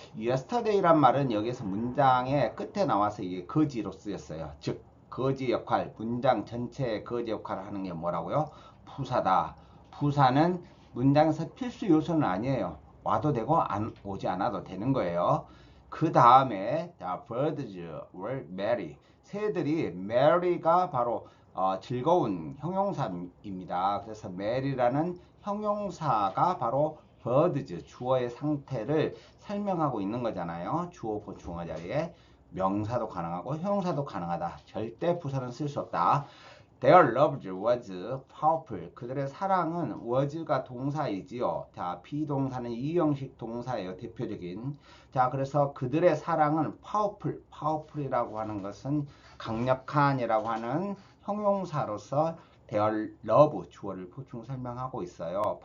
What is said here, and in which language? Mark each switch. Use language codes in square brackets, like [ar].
[ko] yesterday란 말은 여기서 문장의 끝에 나와서 이게 거지로 쓰였어요. 즉, 거지 역할, 문장 전체의 거지 역할을 하는 게 뭐라고요? 부사다. 부사는 문장에서 필수 요소는 아니에요. 와도 되고 오지 않아도 되는 거예요. 그 다음에 [en] birds were merry. [ko] 새들이 merry가 바로 즐거운 형용사입니다. 그래서 merry라는 형용사가 바로 birds 주어의 상태를 설명하고 있는 거잖아요. 주어, 보충어 자리에 명사도 가능하고 형용사도 가능하다. 절대 부사는 쓸 수 없다. [en] Their love was powerful. [ko] 그들의 사랑은 was가 동사이지요. 자, 비동사는 이형식 동사예요. 대표적인. 자, 그래서 그들의 사랑은 powerful. powerful이라고 하는 것은 강력한이라고 하는 형용사로서 their love 주어를 보충 설명하고 있어요.